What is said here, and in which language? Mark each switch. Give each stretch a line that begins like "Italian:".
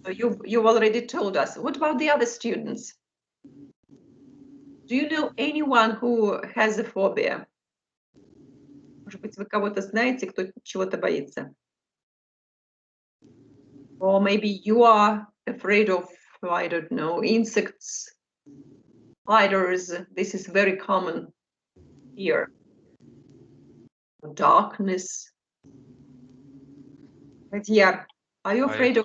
English: So you've already told us. What about the other students? Do you know anyone who has a phobia?
Russian: Может быть, вы кого-то знаете, кто чего-то боится?
English: Or maybe you are afraid of, I don't know, insects, spiders. This is very common here. Darkness. Madhyar, are you afraid of